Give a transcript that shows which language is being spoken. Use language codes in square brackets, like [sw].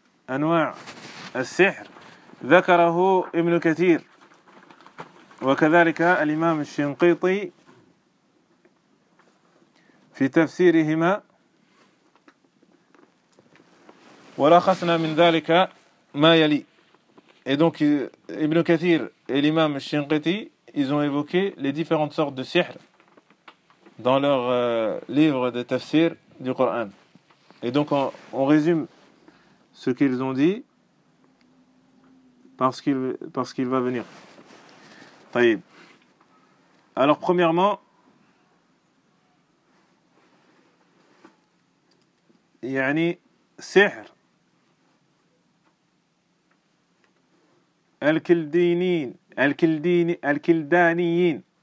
[ar] انواع السحر ذكره ابن كثير وكذلك الإمام الشنقيطي في تفسيرهما ولخصنا من ذلك ما يلي. [fr] Et donc Ibn Kathir et l'imam Shinqiti ils ont évoqué les différentes sortes de sihr dans leur livre de tafsir du Coran. Et donc on résume ce qu'ils ont dit parce qu'il va venir. [ar] طيب. [fr] Alors premièrement, [ar] يعني سحر الكلدانيين